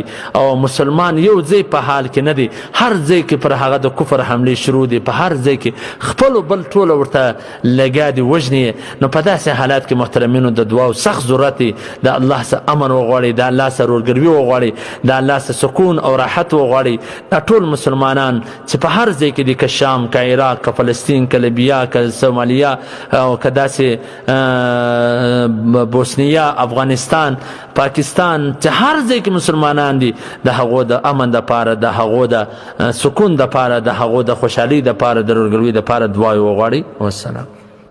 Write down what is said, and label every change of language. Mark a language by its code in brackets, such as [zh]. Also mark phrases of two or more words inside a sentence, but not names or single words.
[ps] او مسلمان یو ځای په حال کې نه دی هر ځای کې پر هغه د کفر حملې شروع دي په هر ځای کې خپلو بل ټوله ورته لګیا دي وژني نو په داسې حالات کې محترمینو د دعاو سخت ضرورت دی د الله څخه امن وغواړئ د الله څخه ورورګلوي وغواړئ د الله څخه سکون او راحت وغواړئ دا ټول مسلمانان چې په هر ځای کې دي که شام که عراق که فلسطین که لیبیا که سومالیا او که داسې بوسنیا افغانستان پاکستان چې هر ځای کې مسلمانان دي د هغو د امن دپاره د هغو د سکون دپاره د هغو د خوشحالۍ دپاره د ورورګلوۍ دپاره دعا وغواړئ والسلام